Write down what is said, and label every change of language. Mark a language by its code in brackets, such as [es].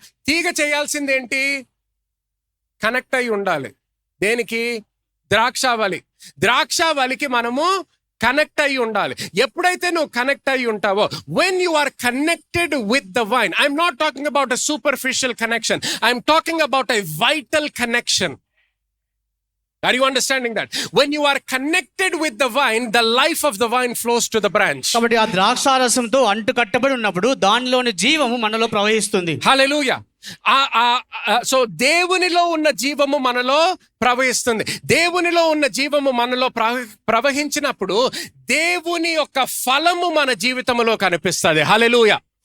[te] తీగ చేయాల్సిందేంటి? కనెక్ట్ అయి ఉండాలి. దేనికి? ద్రాక్షావళి. ద్రాక్షావళికి మనము కనెక్ట్ అయి ఉండాలి. ఎప్పుడైతే నువ్వు కనెక్ట్ అయి ఉంటావో, [en] When you are connected with the vine, I'm not talking about a superficial connection, I'm talking about a vital connection. Are you understanding that? When you are connected with the vine, the life of the vine flows to the branch. [te] కాబట్టి ఆ ద్రాక్షారసంతో అంటు కట్టబడి ఉన్నప్పుడు దానిలోని జీవము మనలో ప్రవహిస్తుంది. Hallelujah. So దేవునిలో ఉన్న జీవము మనలో ప్రవహిస్తుంది. దేవునిలో ఉన్న జీవము మనలో ప్రవహించినప్పుడు దేవుని యొక్క ఫలము మన జీవితంలో కనిపిస్తుంది. హల్లెలూయా.